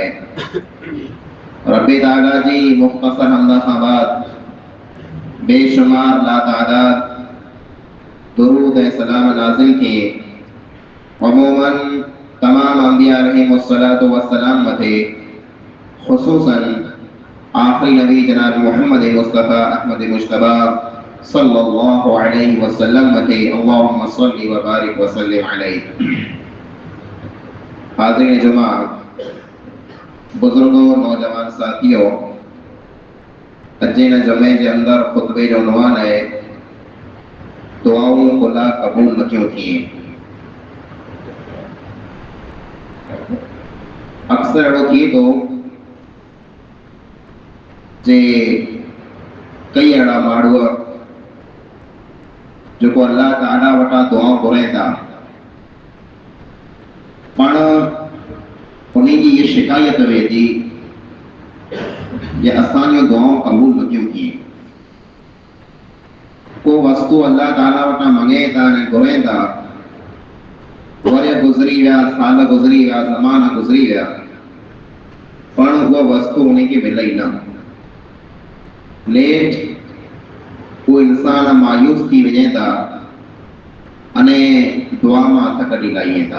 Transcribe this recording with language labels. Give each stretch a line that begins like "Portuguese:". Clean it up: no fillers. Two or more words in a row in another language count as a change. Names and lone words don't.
Sindhi: रब्बी ताला जी मुख़्तसर हमद खां बाद बेशुमार लातादाद दुरूद ऐं सलाम नाज़िल थिए अमूमन तमाम अंबिया
Arabic: عليهم الصلاة والسلام
Sindhi: मथे, ख़ुसूसन आखिरी नबी जनाब मोहम्मद मुस्तफ़ा अहमद मुश्तबा
Arabic: صلى الله عليه وسلم
Sindhi: मथे
Arabic: اللهم صل وبارك وسلم عليه.
Sindhi: हाज़िरीन जुमा, बुजुर्गों, नौजवान साथियों, अजे न जुमे जे अंदर खुतबे जो उन्वान है दुआऊं खुदा कबूल न क्यों थिए। अक्सर अहिड़ो थिए थो जे कई अहिड़ा माण्हू जेको अल्लाह ताला वटां दुआऊं घुरनि था, पाण उन्हीं जी ये शिकायत वे थी ये असांजो दुआऊं कबूल न थियूं थिए। को वस्तु अल्लाह ताला वटां मंगे था ऐं घुरनि था, वरी गुज़री विया, साल गुज़री विया, ज़माना गुज़री विया, पर उहा वस्तु उनखे मिले ई न। लेट उहो इंसान मायूस थी वञे था अने दुआ मां हथ कढी लाहीनि था।